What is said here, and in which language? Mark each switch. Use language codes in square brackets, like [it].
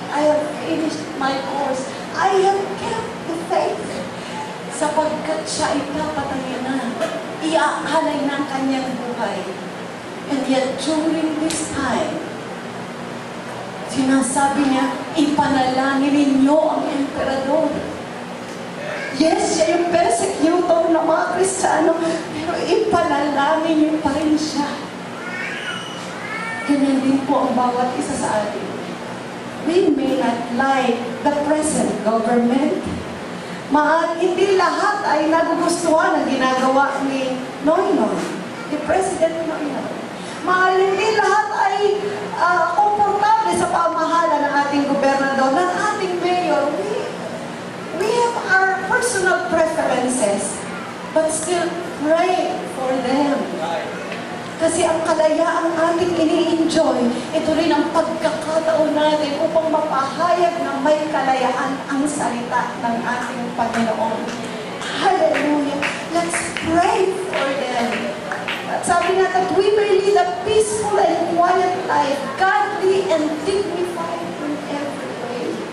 [en] I have finished my course. I have kept the faith. [tl] Sapagkat siya ipapatay na, iaalay ng kanyang buhay. [en] And yet, during this time, [tl] sinasabi niya, ipanalangin ninyo ang emperador. Yes, siya yung persecutor ng mga Kristiyano, pero ipanalangin niyo pa rin siya. Ganyan din po ang bawat isa sa atin. [en] We may not like the present government. [tl] Hindi lahat ay nagugustuhan ang ginagawa ni Noynoy, ni President Noynoy. Hindi lahat ay komportable sa pamahala ng ating gobernador, ng ating mayor. [en] We have our personal preferences, but still pray for them. [tl] Kasi ang kalayaang ating ini-enjoy, ito rin ang pagkakataon natin upang mapahayag na may kalayaan ang salita ng ating Panginoon. [en] Hallelujah! Let's pray for them. [tl] At sabi nga [en] that we may lead a peaceful and quiet life, godly and dignified in every way.